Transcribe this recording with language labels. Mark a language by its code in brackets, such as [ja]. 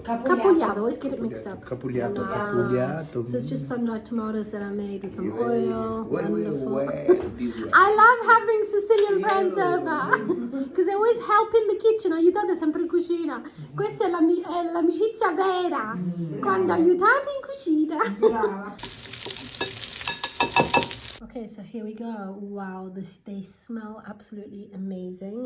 [en] Capugliato, always get it mixed up. Capugliato, Ah, capugliato. So it's just sun-dried tomatoes that I made with some Very- oil. When we Wonderful. were this way. I love having Sicilian friends over because they always help in the kitchen. [it] Aiutate sempre in cucina. Questa è l'amicizia vera quando aiutate in cucina. Brava. [en] Okay, so here we go. Wow, they smell absolutely amazing.